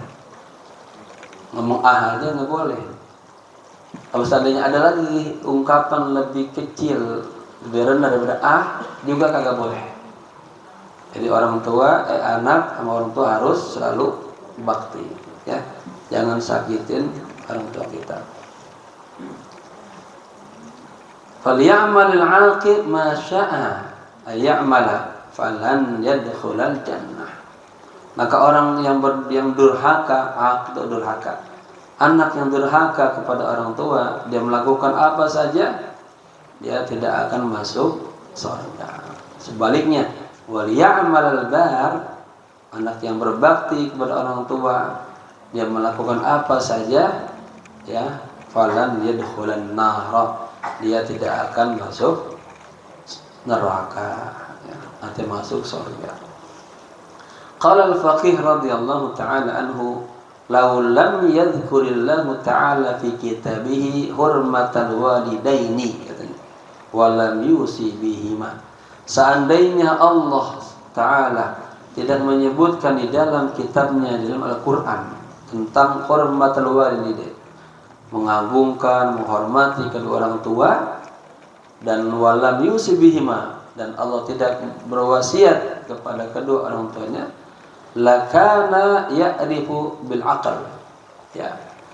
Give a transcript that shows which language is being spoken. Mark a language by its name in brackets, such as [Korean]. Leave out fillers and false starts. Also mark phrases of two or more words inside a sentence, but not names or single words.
[Indonesian] Ngomong aja nggak boleh. Kalau seandainya ada lagi ungkapan lebih kecil, lebih rendah daripada juga kagak boleh. Jadi orang tua, anak sama orang tua harus selalu bakti, ya. Jangan sakitin orang tua kita. [Arabic] فليعمل العاق ما شاء أن يعمل فلن يدخل الجنة. [Indonesian] Maka orang yang durhaka, durhaka, anak yang durhaka kepada orang tua, dia melakukan apa saja, dia tidak akan masuk surga. Sebaliknya, [Arabic] وليعمل البار, [Indonesian] anak yang berbakti kepada orang tua, dia melakukan apa saja, ya, [Arabic] فلن يدخل النار, [Indonesian] dia tidak akan masuk neraka, ya, nanti masuk surga. [Arabic] قال الفقيه رضي الله تعالى عنه, لو لم يذكر الله تعالى في كتابه حرمة الوالدين, katanya, ولم يوص بهما. [Indonesian] Seandainya Allah Ta'ala tidak menyebutkan di dalam kitabnya, di dalam Al-Quran, tentang [Arabic] حرمة الوالدين, [Indonesian] mengagungkan, menghormati kedua orang tua, dan [Arabic] ولم يوص بهما, [Indonesian] dan Allah tidak berwasiat kepada kedua orang tuanya, [Arabic] لكان يعرف بالعقل, [Indonesian] ya,